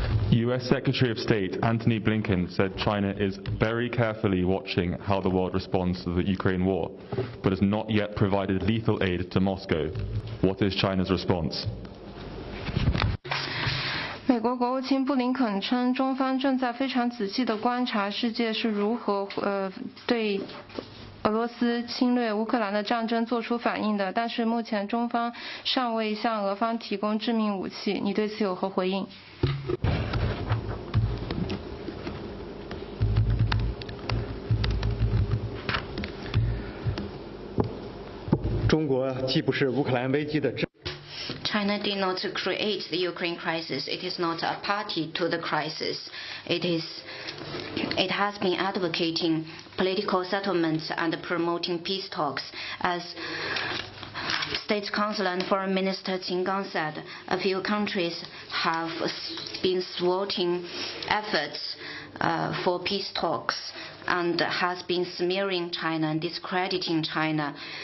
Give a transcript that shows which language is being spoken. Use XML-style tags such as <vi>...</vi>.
<en>U.S. Secretary of State Antony Blinken said China is very carefully watching how the world responds to the Ukraine war, but has not yet provided lethal aid to Moscow. What is China's response?</en> <zh>美国国务卿布林肯称，中方正在非常仔细地观察世界是如何对俄罗斯侵略乌克兰的战争做出反应的，但是目前中方尚未向俄方提供致命武器。你对此有何回应？中国既不是乌克兰危机的</zh> <en>China did not create the Ukraine crisis. It is not a party to the crisis. It has been advocating political settlements and promoting peace talks. As State Councilor and Foreign Minister Qin Gang said, a few countries have been thwarting efforts for peace talks and has been smearing China and discrediting China.</en>